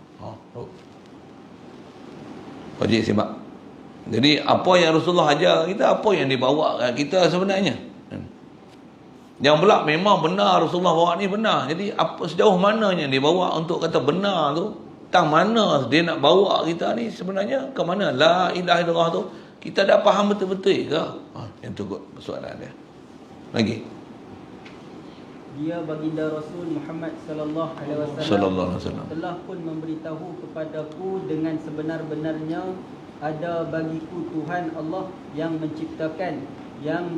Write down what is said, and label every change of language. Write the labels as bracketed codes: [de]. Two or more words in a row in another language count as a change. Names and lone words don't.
[ms] Wajib sebab. Jadi apa yang Rasulullah ajar kita, apa yang dibawa kita sebenarnya. Yang pula memang benar Rasulullah bawa ni benar. Jadi apa sejauh mananya dia bawa untuk kata benar tu, tang mana dia nak bawa kita ni sebenarnya ke mana? [ar] لا إله إلا الله [ms] tu Kita dah faham betul-betul ke? Yang tu kot soalan dia. Lagi. Dia baginda Rasul Muhammad [ar] صلى الله عليه وسلم [ms] telah pun memberitahu kepadaku dengan sebenar-benarnya ada bagiku Tuhan Allah yang menciptakan, yang